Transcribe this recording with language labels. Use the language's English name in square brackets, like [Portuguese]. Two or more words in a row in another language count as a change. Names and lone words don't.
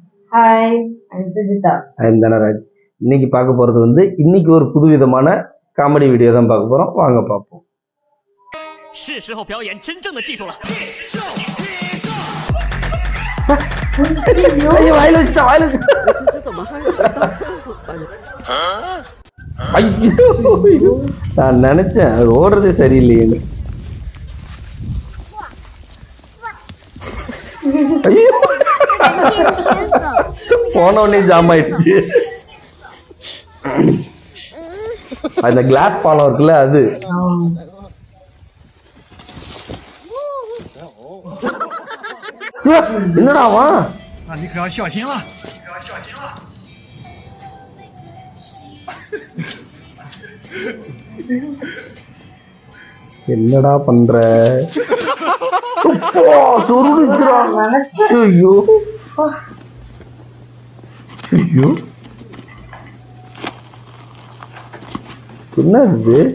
[English] Hi, I'm Sujitha. I'm Dhanraj. [Tamil] இன்னைக்கு பார்க்க போகிறது வந்து இன்னைக்கு ஒரு புதுவிதமான காமெடி வீடியோ தான் பார்க்க போகிறோம். வாங்க பார்ப்போம். [Chinese] 是时候表演真正的技术了。 [Tamil] ஐயோ வாயில வச்சுட்டா வாயில வச்சுட்டா. [Chinese] 这怎么还有人上厕所啊？ [Tamil] ஐயோ நான் நினைச்சேன் அது ஓடுறதே சரியில்லையே. ஐயோ போன உடனே ஜாம் ஆயிடுச்சு. அந்த கிளாஸ் பாலம் இருக்குல்ல அது. என்னடாவா? [Chinese] 你可要小心了。 [Tamil] என்னடா பண்ற? சுருடிச்சுடா. ஐயோ ஐயோ என்ன இது?